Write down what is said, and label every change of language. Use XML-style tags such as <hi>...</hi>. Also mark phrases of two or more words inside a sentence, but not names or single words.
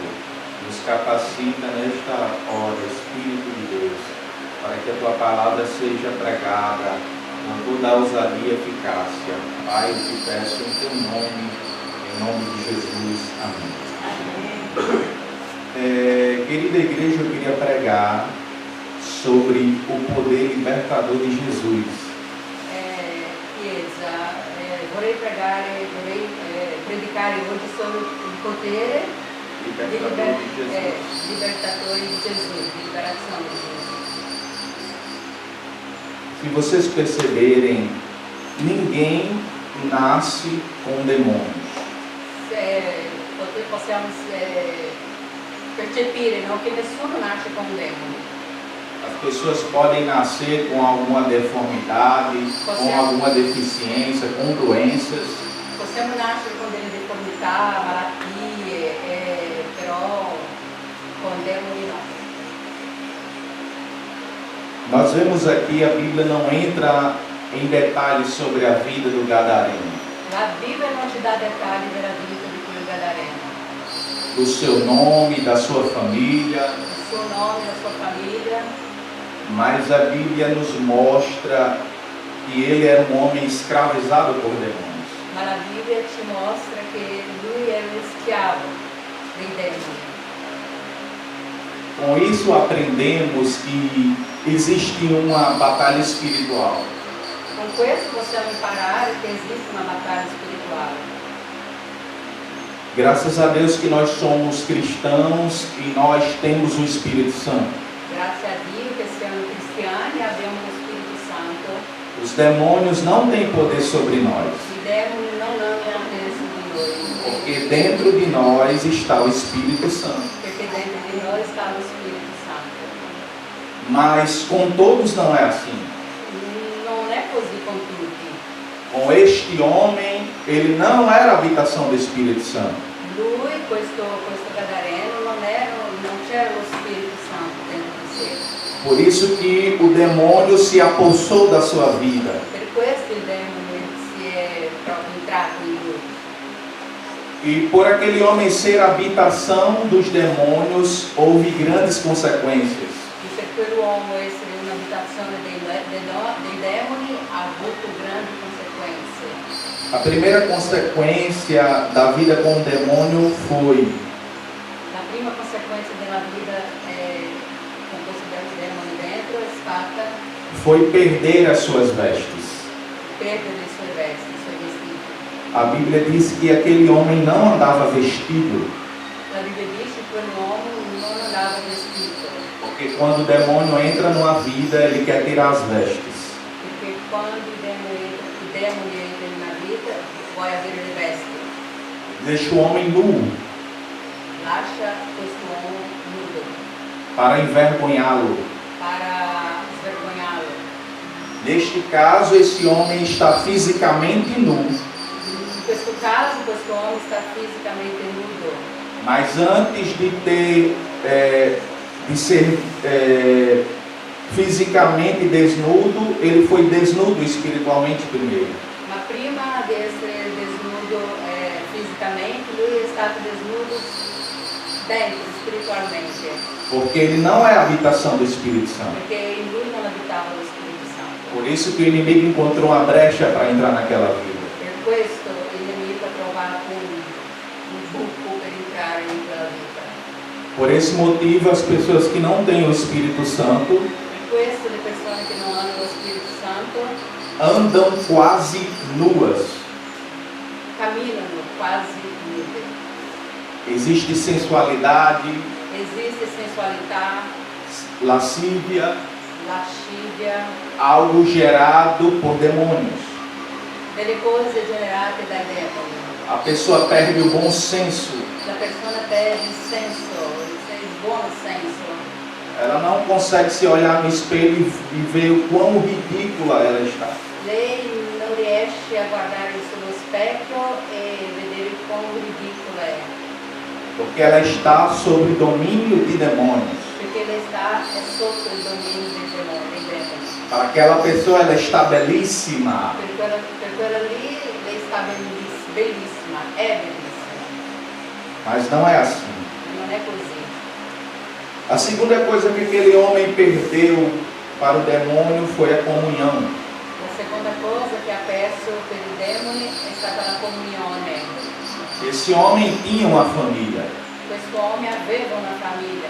<pt>Nos capacita nesta hora, Espírito de Deus, para que a tua palavra seja pregada com toda a ousadia e eficácia. Pai, eu te peço em teu nome, em nome de Jesus. Amém. Querida igreja, eu queria pregar sobre o poder libertador de Jesus.</pt> <it>Chiesa, vorrei predicare oggi sobre il potere libertatore di Gesù, di liberazione di Jesus.</it> <pt>Se vocês perceberem, ninguém nasce com demônios.</pt> <it>Possiamo percepire, no? Che nessuno nasce con demoni.</it> <pt>As pessoas podem nascer com alguma deformidade, com alguma deficiência, com doenças.</pt> <it>Possiamo nascere con delle deformità, malattie, però con demoni no.</it> <pt>Nós vemos aqui, a Bíblia não entra em detalhes sobre a vida do gadareno.</pt> <it>La Bibbia non ci dà dettagli della vita di quel gadareno.</it> <pt>do seu nome, da sua família. do seu nome, da sua família. Mas a Bíblia nos mostra que ele era um homem escravizado por demônios. Mas a Bíblia te mostra que</pt> <it>lui era</it> <pt>um escravo</pt> <it>dei demoni.</it> <pt>Com isso aprendemos que existe uma batalha espiritual.</pt> <it>Com questo possiamo imparare che esiste una battaglia spirituale.</it> <pt>Graças a Deus que nós somos cristãos e nós temos o Espírito Santo.</pt> <it>Grazie a Dio che siamo cristiani e abbiamo lo Spirito Santo.</it> <pt>Os demônios não têm poder sobre nós,</pt> <it>I demoni non hanno potere su di noi,</it> <pt>porque dentro de nós está o Espírito Santo.</pt> <it>perché dentro di noi sta lo Spirito Santo.</it> <pt>Mas com todos não é assim.</pt> <it>Non è così con tutti.</it> <pt>Com este homem, ele não era a habitação do Espírito Santo.</pt> <it>Lui, questo gadareno, non c'era lo Spirito Santo dentro di sé.</it> <pt>Por isso que o demônio se apossou da sua vida.</pt> <it>Per questo il demone si è proprio entrato in lui.</it> <pt>E por aquele homem ser a habitação dos demônios, houve grandes consequências.</pt> <it>E per quell'uomo essere un'abitazione dei demoni ha avuto grandi conseguenze.</it> <pt>A primeira consequência da vida com o demônio foi</pt> <it>La prima conseguenza della vita con questo demone dentro è stata</it> <pt>perder as suas vestes.</pt> <it>perdere le sue vesti, i suoi vestiti.</it> <pt>A Bíblia diz que aquele homem não andava vestido,</pt> <it>La Bibbia dice che quell'uomo non andava vestito,</it> <pt>porque quando o demônio entra numa vida, ele quer tirar as vestes.</pt> <it>perché quando i demoni entrano nella vita vuoi avere le vesti.</it> <pt>Deixa o homem nu</pt> <it>Lascia quest'uomo nudo</it> <pt>para envergonhá-lo.</pt> <it>para svergognarlo.</it> <pt>Neste caso, esse homem está fisicamente nu,</pt> <it>In questo caso questo uomo sta fisicamente nudo,</it> <pt>mas antes de ser fisicamente desnudo, ele foi desnudo espiritualmente primeiro.</pt> <it>ma prima di essere desnudo fisicamente, lui è stato desnudo dentro, spiritualmente,</it> <pt>Porque ele não é a habitação do Espírito Santo.</pt> <it>perché in lui non abitava lo Spirito Santo.</it> <pt>Por isso que o inimigo encontrou uma brecha para entrar naquela vida.</pt> <it>Per questo il nemico ha trovato un buco per entrare in quella vita.</it> <pt>Por esse motivo, as pessoas que não têm o Espírito Santo</pt> <it>Per questo le persone che non hanno lo Spirito Santo</it> <pt>andam quase nuas.</pt> <it>camminano quasi nude.</it> <pt>Existe sensualidade,</pt> <it>Esiste sensualità,</it> <pt>lascívia,</pt> <it>lascivia,</it> <pt>algo gerado por demônios.</pt> <it>delle cose generate dai demoni.</it> <pt>A pessoa perde o bom senso.</pt> <it>La persona perde il senso, il buon senso.</it> <pt>Ela não consegue se olhar no espelho e ver o quão ridícula ela está.</pt> <it>Lei non riesce a guardare sullo specchio e vedere quão ridicola è,</it> <pt>Porque ela está sob domínio de demônios.</pt> <it>perché lei sta sotto il dominio dei demoni.</it> <pt>Para aquela pessoa, ela está belíssima.</pt> <it>Per quella lì lei sta bellissima, è bellissima,</it> <pt>Mas não é assim.</pt> <it>non è così.</it> <pt>A segunda coisa que aquele homem perdeu para o demônio foi a comunhão.</pt> <it>La seconda cosa che ha perso per i demoni è stata la comunione.</it> <pt>Esse homem tinha uma família.</pt> <it>Quest'uomo aveva una famiglia,</it>